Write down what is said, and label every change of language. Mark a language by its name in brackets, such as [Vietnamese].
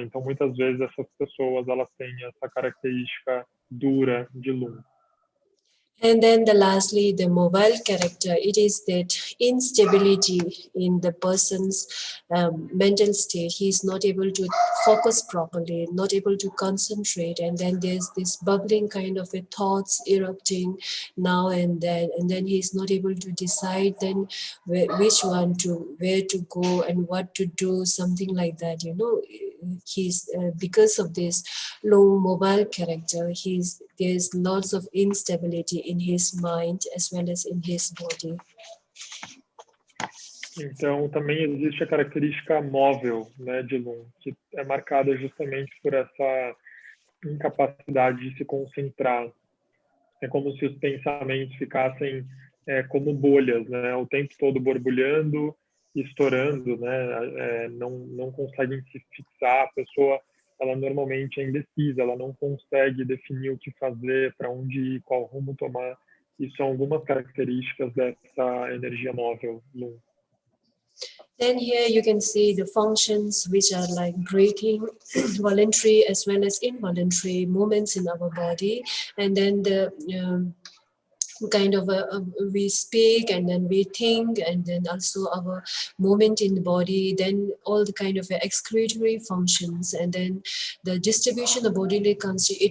[Portuguese] Então, muitas vezes essas pessoas elas têm essa característica dura de Lung. [English] And then lastly, the mobile character, it is that instability in the person's mental state. He's not able to focus properly, not able to concentrate. And then there's this bubbling kind of a thoughts erupting now and then he's not able to decide then where to go and what to do, something like that. You know, he's because of this low mobile character, there's lots of instability in his mind as well as in his body. [Portuguese] Então, também existe a característica móvel, né, de Lung, que é marcada justamente por essa incapacidade de se concentrar. É como se os pensamentos ficassem como bolhas, né, o tempo todo borbulhando, estourando, né, não conseguem se fixar. A pessoa, ela normalmente é indecisa, ela não consegue definir o que fazer, para onde ir, qual rumo tomar. Isso são algumas características dessa energia móvel, Lung. [English] Then here you can see the functions which are like breathing, voluntary as well as involuntary movements in our body, and then the kind of we speak and then we think, and then also our movement in the body, then all the kind of excretory functions, and then the distribution of bodily constituent.